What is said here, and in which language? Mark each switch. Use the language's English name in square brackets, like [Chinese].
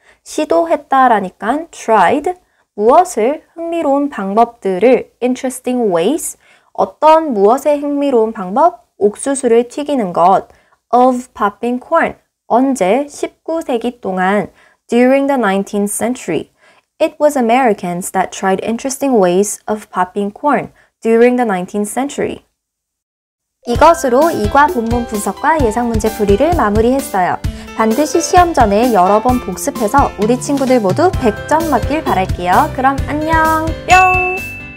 [Korean] 시도했다라니까 tried, 무엇을 흥미로운 방법들을 [English] interesting ways, [Korean] 어떤 무엇의 흥미로운 방법, 옥수수를 튀기는 것 [English] of popping corn, [Korean] 언제 19세기 동안 [English] during the 19th century. It was Americans that tried interesting ways of popping corn during the 19th century. [Korean] 이것으로 2과 본문 분석과 예상 문제 풀이를 마무리했어요. 반드시 시험 전에 여러 번 복습해서 우리 친구들 모두 100점 맞길 바랄게요. 그럼 안녕! 뿅!